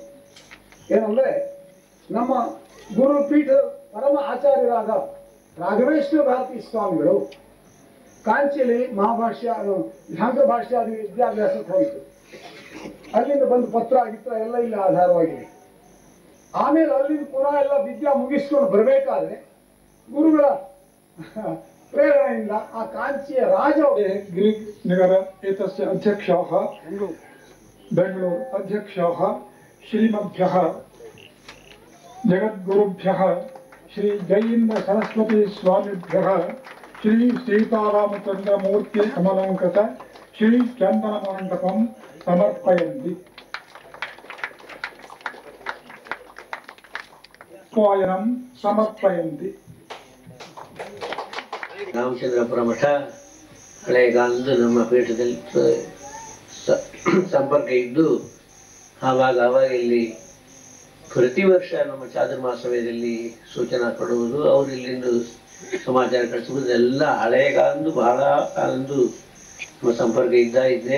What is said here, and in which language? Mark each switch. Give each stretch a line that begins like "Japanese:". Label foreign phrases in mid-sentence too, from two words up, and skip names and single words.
Kannada: ಏನಂದ್ರೆ, ನಮ್ಮ ಗುರುಪೀಠ ಪರಮ ಆಚಾರ್ಯರಾದ ರಾಘವೇಶ್ವರ ಭಾರತಿ ಸ್ವಾಮಿಗಳು ಕಾಂಚಿಯಲ್ಲಿ ಮಹಾಭಾಷ್ಯ ಶಾಂತ ಭಾಷ್ಯಾದಿ ವಿದ್ಯಾಭ್ಯಾಸಕ್ಕೆ ಹೋಯಿತು. ಅಲ್ಲಿಂದ ಬಂದು ಪತ್ರ ಆಗಿತ್ತು ಎಲ್ಲ ಇಲ್ಲಿ ಆಧಾರವಾಗಿದೆ. ಆಮೇಲೆ ಅಲ್ಲಿಂದ ಪುನಃ ಎಲ್ಲ ವಿದ್ಯಾ ಮುಗಿಸ್ಕೊಂಡು ಬರಬೇಕಾದ್ರೆ ಗುರುಗಳ ಪ್ರೇರಣೆಯಿಂದ ಆ ಕಾಂಚಿಯ ರಾಜ
Sanskrit: ग्रीक नगर एतस्य अध्यक्षाः बेंगळूरु अध्यक्षाः श्रीमद्भ्यः जगद्गुरुभ्यः श्री जयेन्द्र सरस्वती स्वामिभ्यः श्री सीतारामचंद्रमूर्ति समलंकृत श्री चंदनमण्डपं समर्पयन्ति. स्वायनं समर्पयन्ति.
Kannada: ರಾಮಚಂದ್ರಾಪುರ ಮಠ ಹಳೆಗಾಲದ ನಮ್ಮ ಪೀಠದಲ್ಲಿ ಸಂಪರ್ಕ ಇದ್ದು ಆವಾಗ ಇಲ್ಲಿ ಪ್ರತಿ ವರ್ಷ ನಮ್ಮ ಚಾತುರ್ಮಾಸ ಸಮಯದಲ್ಲಿ ಸೂಚನಾ ಕೊಡುವುದು, ಅವರು ಇಲ್ಲಿಂದ ಸಮಾಚಾರ ಕಳಿಸುವುದು ಎಲ್ಲ ಹಳೆಗಾಲದ್ದು ಬಹಳ ಕಾಲದ್ದು ನಮ್ಮ ಸಂಪರ್ಕ ಇದ್ದೆ.